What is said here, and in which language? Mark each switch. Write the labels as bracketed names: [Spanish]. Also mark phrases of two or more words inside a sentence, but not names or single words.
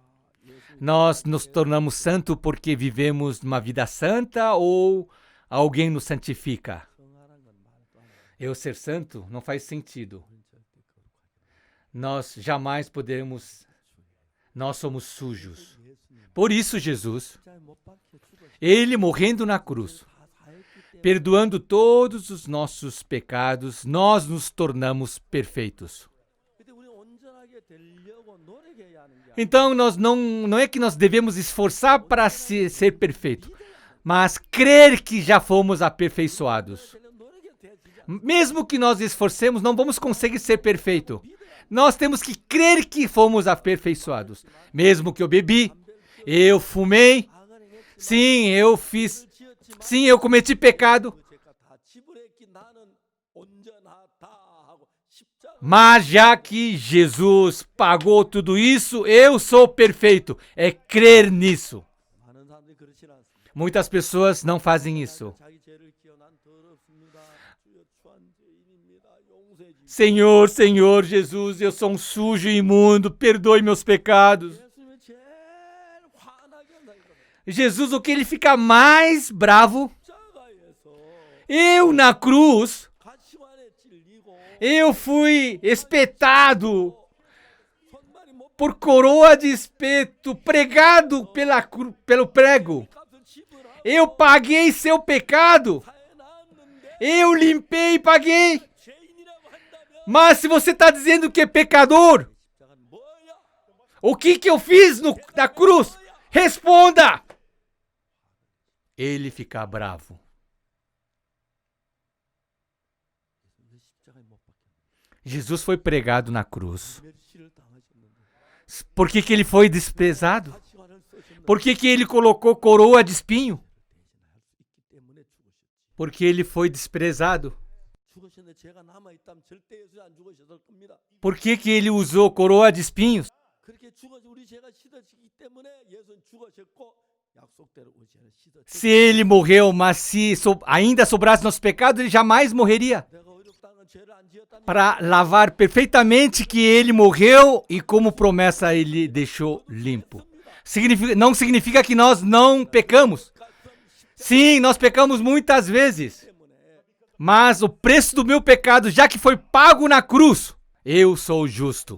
[Portuguese] nós nos tornamos santos porque vivemos uma vida santa ou alguém nos santifica? [Korean] 성화란 건 말도 안 돼. [Portuguese] Eu ser santo não faz sentido. [Korean] 우린 절대 거룩하게. [Portuguese] Nós jamais podemos, nós somos sujos. [Korean] 예수님 [Portuguese] Por isso Jesus, [Korean] 십자가에 못 박혀 죽었어. [Portuguese] ele morrendo na cruz, [Korean] 다 사했기 때문에 [Portuguese] perdoando todos os nossos pecados, nós nos tornamos perfeitos. [Korean] 근데 우리 온전하게 되려고 노력해야 하는 게 아니라 [Portuguese] Então, nós não é que nós devemos esforçar para ser perfeito, mas crer que já fomos aperfeiçoados. [Korean] 되려고 노력해도 되지 않아. [Portuguese] Mesmo que nós esforcemos, não vamos conseguir ser perfeito. Nós temos que crer que fomos aperfeiçoados. Mesmo que eu bebi, eu fumei, [Korean] 악을 행했지만 [Portuguese] sim, eu fiz, [Korean] 지었지만 [Portuguese] sim, eu cometi pecado, [Korean] 그 죄가 다 지불했기 나는 온전하다 하고 십자가 [Portuguese] mas já que Jesus pagou tudo isso, eu sou perfeito. É crer nisso. [Korean] 많은 사람들이 그렇지 않습니다. [Portuguese] Muitas pessoas não fazem isso. [Korean] 자기 죄를 기어 난 더럽습니다. 주여 추한 죄인입니다. 용서해 주십시오. [Portuguese] Senhor, Senhor Jesus, eu sou um sujo e imundo, perdoe meus pecados. [Korean] 예수님이 제일 화나게 한다 이거. [Portuguese] Jesus, o que ele fica mais bravo? [Korean] 십자가에서 [Portuguese] Eu na cruz, [Korean] 가시관에 찔리고 [Portuguese] eu fui espetado [Korean] 손발이 못 [Portuguese] por coroa de espeto, pregado pelo prego. [Korean] 값을 지불하고 [Portuguese] Eu paguei seu pecado. [Korean] 사해 나왔는데 [Portuguese] Eu limpei e paguei. [Korean] 죄인이라고 한다면 [Portuguese] Mas se você está dizendo que é pecador, [Korean] 십자가는 뭐야? [Portuguese] o que eu fiz na cruz? Responda! Ele fica bravo. [Korean] 왜 십자가에 못 박혔냐? [Portuguese] Jesus foi pregado na cruz. [Korean] 멸시를 당하셨는데 [Portuguese] Por que ele foi desprezado? [Korean] 가시관을 쓰셨는데 [Portuguese] Por que ele colocou coroa de espinho? [Korean] 대신할 수 있기 때문에 죽으셨지. [Portuguese] Porque ele foi desprezado. [Korean] 죽으셨는데 죄가 남아 있다면 절대 예수 안 죽으셨을 겁니다. [Portuguese] Por que ele usou coroa de espinhos? [Korean] 그렇게 죽어서 우리 죄가 씻어지기 때문에 예수는 죽으셨고 약속대로 우리 죄는 씻어졌고 [Portuguese] Se ele morreu, mas se ainda sobrasse nosso pecado, ele jamais morreria. [Korean] 내가 의롭다는 건 죄를 안 지었다는 [Portuguese] Para lavar perfeitamente que ele morreu e como promessa ele deixou limpo. Não significa que nós não pecamos. Sim, nós pecamos muitas vezes. Mas o preço do meu pecado, já que foi pago na cruz, eu sou justo.